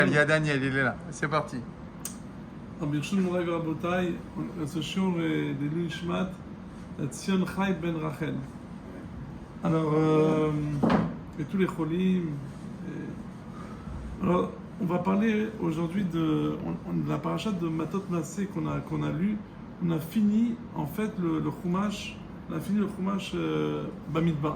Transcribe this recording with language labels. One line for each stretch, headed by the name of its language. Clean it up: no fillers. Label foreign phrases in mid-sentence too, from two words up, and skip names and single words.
French: Il y a Daniel, il est là. C'est parti.
Hebrew: ברשות מוריי ורבותיי, נעשה שיעור לעילוי נשמת ציון חי בן רחל.
French: Alors, et tous les cholim. Alors, on va parler aujourd'hui de la paracha de Matot Massé qu'on a lu. On a fini en fait le Chumash, on a fini le Chumash Bamidbar.